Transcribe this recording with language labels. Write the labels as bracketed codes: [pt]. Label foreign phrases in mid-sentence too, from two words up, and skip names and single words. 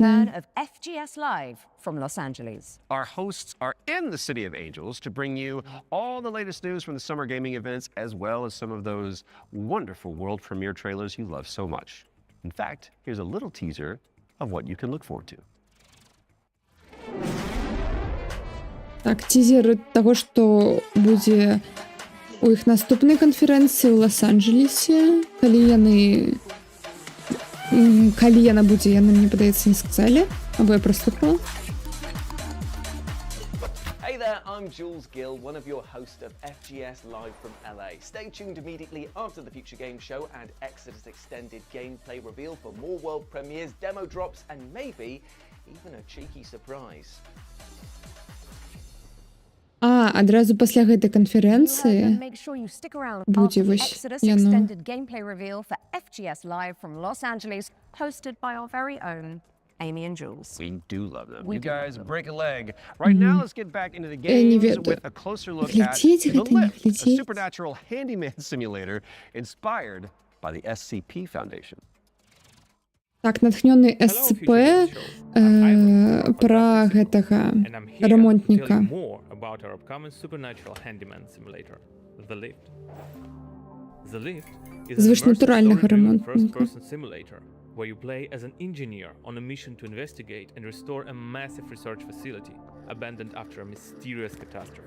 [en] return of FGS Live from Los Angeles. Our hosts are in the City of Angels to bring you all the latest news from the summer gaming events, as well as some of those wonderful world premiere trailers you love so much. In fact, here's a little teaser of what you can look forward to. [be] Так, тизер того, што будзе у іх наступнай канферэнцыі ў Лос-Анджелесе. Калі яна будзе, яны, мне падаецца, не сказалі, або я праслухала. [en] Hey there, I'm Jules Gill, one of your hosts of FGS Live from LA. Stay tuned immediately after the Future Game Show and Exodus Extended gameplay reveal for more world premieres, demo drops, and maybe even a cheeky surprise. [be] Адразу пасля гэтай канферэнцыі [en] Make sure you stick around [be] будзе [en] after the [be] вось [en] Exodus [be] яно. [en] extended gameplay reveal for FGS Live from Los Angeles, hosted by our very own Amy and Jules. We do love them. We You do love guys them. break a leg. Right now, let's get back into the [be] не [en] games [be] ведаю. [en] with a closer look at [be] Глядзець [en] The [be] гэта, не [en] Lift, a [be] глядзець. [en] supernatural handyman simulator inspired by the SCP Foundation. [be] Так, натхнёны СЦП пра гэтага рамонтніка. [en] Tell you more about our upcoming supernatural handyman simulator, The Lift. The Lift is an [be] Звышнатуральнага [en] immersive story-driven [be] рамонтніка. [en] first-person simulator where you play as an engineer on a mission to investigate and restore a massive research facility abandoned after a mysterious catastrophe.